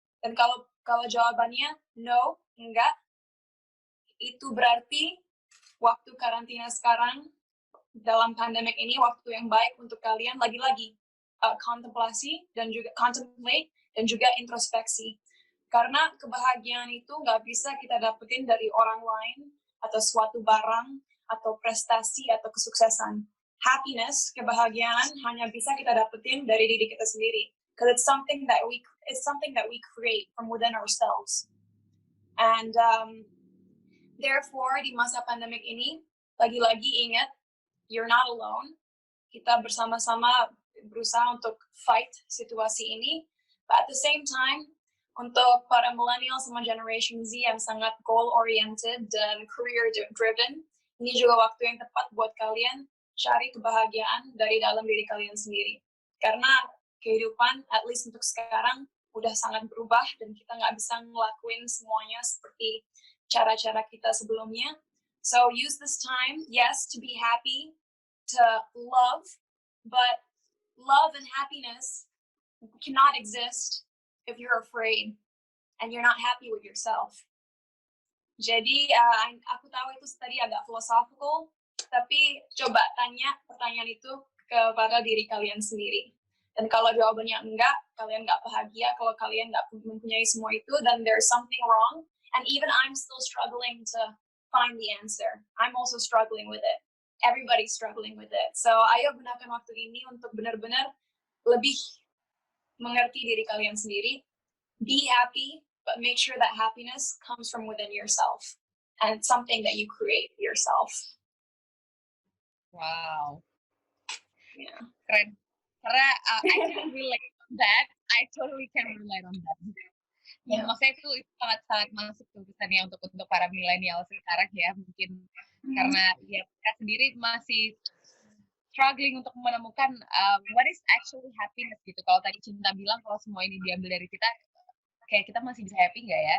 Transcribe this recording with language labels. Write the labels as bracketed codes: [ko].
[id] Dan kalau jawabannya no, enggak, itu berarti waktu karantina sekarang dalam pandemik ini waktu yang baik untuk kalian lagi-lagi kontemplasi dan juga contemplate dan juga introspeksi. Karena kebahagiaan itu nggak bisa kita dapetin dari orang lain atau suatu barang atau prestasi atau kesuksesan. Happiness, kebahagiaan hanya bisa kita dapetin dari diri kita sendiri. [en] Because it's something that we create from within ourselves. And therefore, [id] di masa pandemik ini, lagi-lagi ingat, [en] you're not alone. [id] Kita bersama-sama berusaha untuk fight situasi ini. [en] But at the same time, [id] untuk para millennial sama Generation Z yang sangat goal-oriented dan career-driven, ini juga waktu yang tepat buat kalian cari kebahagiaan dari dalam diri kalian sendiri. Karena kehidupan, [en] at least [id] untuk sekarang, udah sangat berubah dan kita nggak bisa ngelakuin semuanya seperti cara-cara kita sebelumnya. [en] So use this time, yes, to be happy, to love, but love and happiness cannot exist if you're afraid and you're not happy with yourself. [id] Jadi aku tahu itu tadi agak philosophical, tapi coba tanya pertanyaan itu kepada diri kalian sendiri. Dan kalau jawabannya enggak, kalian nggak bahagia, kalau kalian nggak mempunyai semua itu, [en] then there's something wrong. And even I'm still struggling to find the answer. I'm also struggling with it. Everybody's struggling with it. So [id] ayo gunakan waktu ini untuk benar-benar lebih mengerti diri kalian sendiri. [en] Be happy, but make sure that happiness comes from within yourself. And it's something that you create yourself. Wow. Yeah. [id] Keren. Karena [en] I can relate on that. I totally can relate on that. [id] Ya, maksudnya itu sangat-sangat masuk tuh pesannya untuk para milenial sekarang ya, mungkin karena ya kita sendiri masih struggling untuk menemukan [en] what is actually happiness [id] gitu. Kalau tadi Cinta bilang kalau semua ini diambil dari kita, kayak kita masih bisa happy nggak ya?